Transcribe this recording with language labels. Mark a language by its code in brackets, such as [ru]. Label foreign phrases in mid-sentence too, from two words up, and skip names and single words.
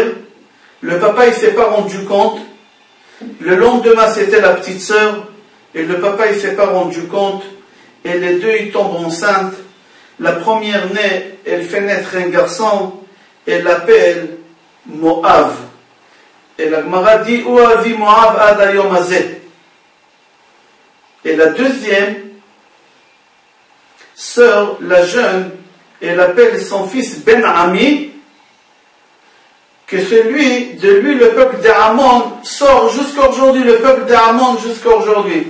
[fr] Le papa, il ne s'est pas rendu compte. Le lendemain, c'était la petite sœur. Et le papa, il ne s'est pas rendu compte. Et les deux, ils tombent enceintes. La première-née, elle fait naître un garçon. Elle l'appelle Moab. Et la Gemara dit, [he] הוא אבי מואב עד היום הזה. [fr] Et la deuxième sœur, la jeune, elle appelle son fils Ben Ami, que celui, de lui, le peuple d'Ammon sort jusqu'à aujourd'hui, le peuple d'Ammon jusqu'à aujourd'hui.